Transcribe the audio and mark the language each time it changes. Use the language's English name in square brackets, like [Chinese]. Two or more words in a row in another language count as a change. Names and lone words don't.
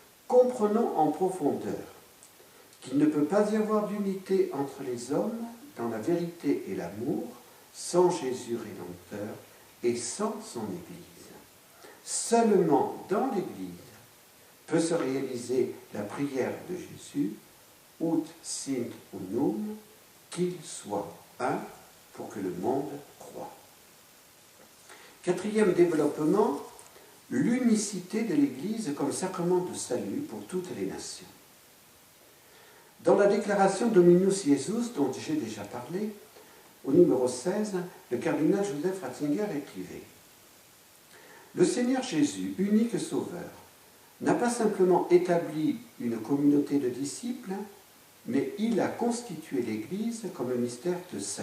[French] comprenons en profondeur qu'il ne peut pas y avoir d'unité entre les hommes dans la vérité et l'amour sans Jésus Rédempteur et sans son Église. Seulement dans l'Église peut se réaliser la prière de Jésus, [Latin] ut sint unum, [French] qu'il soit un pour que le monde croie. Quatrième développement, l'unicité de l'Église comme sacrement de salut pour toutes les nations. Dans la déclaration Dominus Jesus, dont j'ai déjà parlé, au numéro 16, le cardinal Joseph Ratzinger écrivait « Le Seigneur Jésus, unique Sauveur, n'a pas simplement établi une communauté de disciples, mais il a constitué l'Église comme un mystère de salut.